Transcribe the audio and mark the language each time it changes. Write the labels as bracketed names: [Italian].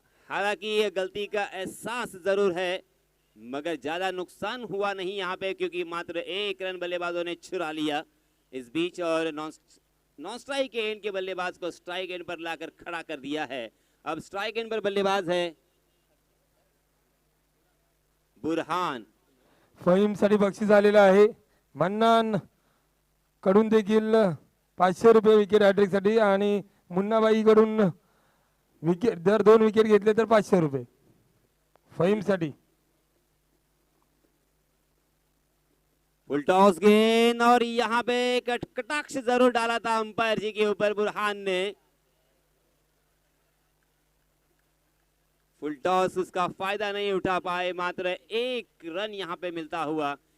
[Hindi] हालांकि ये गलती का एहसास जरूर है, मगर ज्यादा नुकसान हुआ नहीं यहाँ पे, क्योंकि मात्र 1 रन बल्लेबाजों ने चुरा लिया इस बीच, और नॉन स्ट्राइक एंड के बल्लेबाज को स्ट्राइक एंड पर लाकर खड़ा कर दिया है। अब स्ट्राइक एंड पर बल्लेबाज है बुरहान। [Marathi] फहीमसाठी बक्षीस आलेलं आहे। मन्नान कडून देखील 500 रुपये विकेट हॅट्रिक साठी, आणि मुन्नाबाई कडून विकेट, जर 2 विकेट घेतले तर 500 रुपये फहीम साठी। [Hindi] फुल टॉस गेंद, और यहाँ पे कटाक्ष जरूर डाला था अंपायर जी के ऊपर बुरहान ने। फुल टॉस उसका फायदा नहीं उठा पाए, मात्र 1 रन यहाँ पे मिलता हुआ।